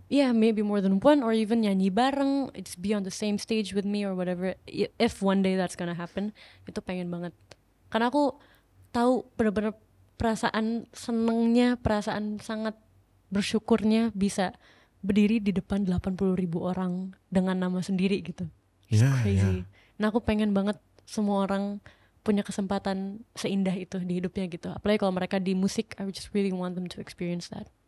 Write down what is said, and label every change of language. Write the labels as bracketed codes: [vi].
[en] Yeah, maybe more than one or even [id] nyanyi bareng, [en] it's be on the same stage with me or whatever. If one day that's gonna happen, [id] itu pengen banget. Karena aku tahu bener-bener perasaan senengnya, perasaan sangat bersyukurnya bisa berdiri di depan 80.000 orang dengan nama sendiri gitu. [en] It's Yeah, crazy. yeah. [id] Nah aku pengen banget semua orang punya kesempatan seindah itu di hidupnya gitu. Apalagi kalau mereka di musik, [en] I just really want them to experience that.